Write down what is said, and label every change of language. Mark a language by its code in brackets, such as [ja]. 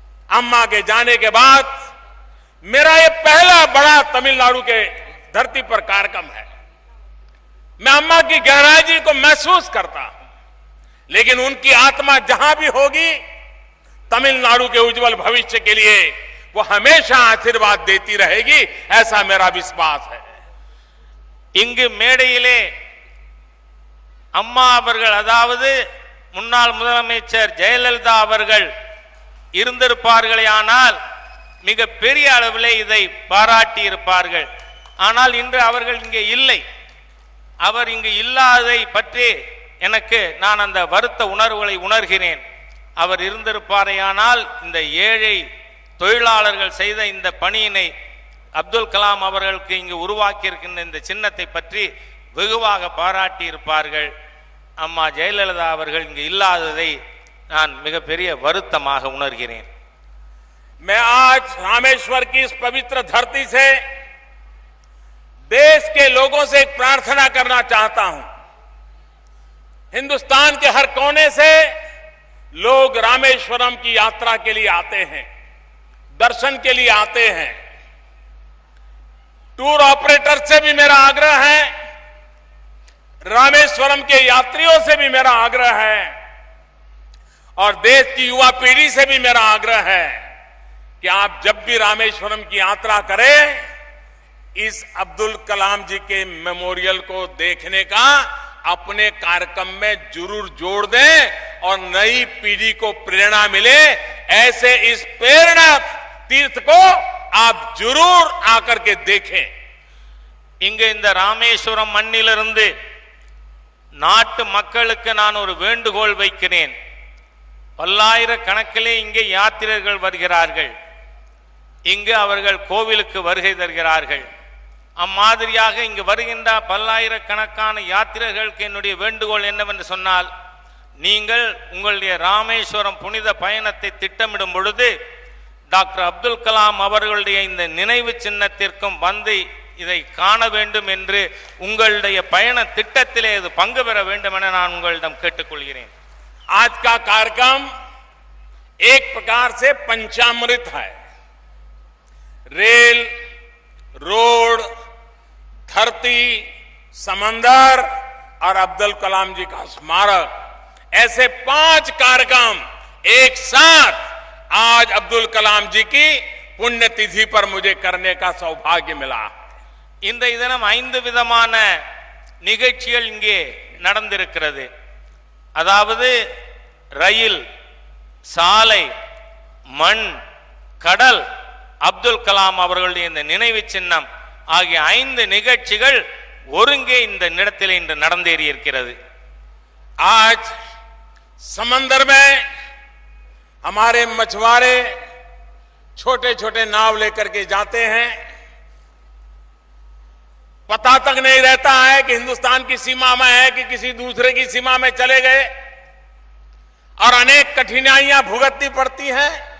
[hi] अम्मा के जाने के बाद मेरा ये पहला बड़ा तमिलनाडु के धरती पर कार्यक्रम है. मैं अम्मा की गहराई को महसूस करता हूं, लेकिन उनकी आत्मा जहां भी होगी तमिलनाडु के उज्जवल भविष्य के लिए वो हमेशा आशीर्वाद देती रहेगी, ऐसा मेरा विश्वास है. [ta] இங்கு மேடையிலே அம்மா அவர்கள், அதாவது முன்னாள் முதலமைச்சர் ஜெயலலிதா அவர்கள் இருந்திருப்பார்களேயானால் மிக பெரிய அளவிலே இதை பாராட்டி இருப்பார்கள். ஆனால் இன்று அவர்கள் இங்கே இல்லை. அவர் இங்கு இல்லாததை பற்றி நான் அந்த வருத்த உணர்வுகளை உணர்கிறேன். அவர் இருந்திருப்பாரையானால் இந்த ஏழை தொழிலாளர்கள் செய்த இந்த பணியினை அப்துல் கலாம் அவர்களுக்கு இங்கு உருவாக்கி இருக்கின்ற இந்த சின்னத்தை பற்றி வெகுவாக பாராட்டி இருப்பார்கள். அம்மா ஜெயலலிதா அவர்கள் இங்கு இல்லாததை நான் மிகப்பெரிய வருத்தமாக உணர்கிறேன். [hi] मैं आज रामेश्वर की इस पवित्र धरती से देश के लोगों से एक प्रार्थना करना चाहता हूं. हिंदुस्तान के हर कोने से लोग रामेश्वरम की यात्रा के लिए आते हैं, दर्शन के लिए आते हैं. टूर ऑपरेटर से भी मेरा आग्रह है, रामेश्वरम के यात्रियों से भी मेरा आग्रह है और देश की युवा पीढ़ी से भी मेरा आग्रह है कि आप जब भी रामेश्वरम की यात्रा करें, इस अब्दुल कलाम जी के मेमोरियल को देखने का अपने कार्यक्रम में जरूर जोड़ दें और नई पीढ़ी को प्रेरणा मिले. ऐसे इस प्रेरणा तीर्थ को आप जरूर आकर के देखें. [ta] இங்கு இந்த ராமேஸ்வரம் மண்ணிலிருந்து நாட்டு மக்களுக்கு நான் ஒரு வேண்டுகோள் வைக்கிறேன். பல்லாயிரக்கணக்கிலே இங்கே யாத்திரைகள் வருகிறார்கள். இங்கு அவர்கள் கோவிலுக்கு வருகை தருகிறார்கள். அம்மாதிரியாக இங்கு வருகின்ற பல்லாயிரக்கணக்கான யாத்திரைகளுக்கு என்னுடைய வேண்டுகோள் என்னவென்று சொன்னால், நீங்கள் உங்களுடைய ராமேஸ்வரம் புனித பயணத்தை திட்டமிடும் பொழுது டாக்டர் அப்துல் கலாம் அவர்களுடைய இந்த நினைவு சின்னத்திற்கும் வந்து இதை காண வேண்டும் என்று உங்களுடைய பயண திட்டத்திலே இது பங்கு பெற வேண்டும் என நான் உங்களிடம் கேட்டுக்கொள்கிறேன். [hi] आज का कार्यक्रम एक प्रकार से पंचामृत है. रेल, रोड, धरती, समंदर और अब्दुल कलाम जी का स्मारक, ऐसे 5 कार्यक्रम एक साथ आज अब्दुल कलाम जी की पुण्यतिथि पर मुझे करने का सौभाग्य मिला. [ta] இன்றைய தினம் 5 விதமான நிகழ்ச்சிகள் இங்கே நடந்திருக்கிறது. அதாவது ரயில், சாலை, மண், கடல், அப்துல் கலாம் அவர்களுடைய இந்த நினைவு சின்னம் ஆகிய 5 நிகழ்ச்சிகள் ஒருங்கே இந்த இடத்தில் இன்று நடந்தேறி இருக்கிறது. [hi] आज समंदर में हमारे मछुआरे छोटे छोटे नाव लेकर के जाते हैं. पता तक नहीं रहता है कि हिंदुस्तान की सीमा में है कि किसी दूसरे की सीमा में चले गए और अनेक कठिनाइयां भुगतनी पड़ती हैं.